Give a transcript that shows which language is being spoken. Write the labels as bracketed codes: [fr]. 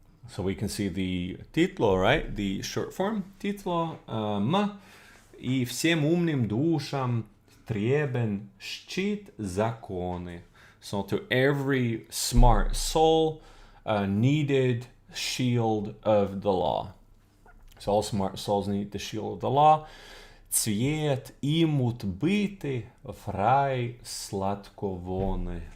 [en] So we can see the titlo, right? The short form. Titlo, м. [ru] И всем умным душам требен щит законы. [en] So to every smart soul needed shield of the law. So all smart souls need the shield of the law. [ru] Цвет имут быты в рай сладковоны.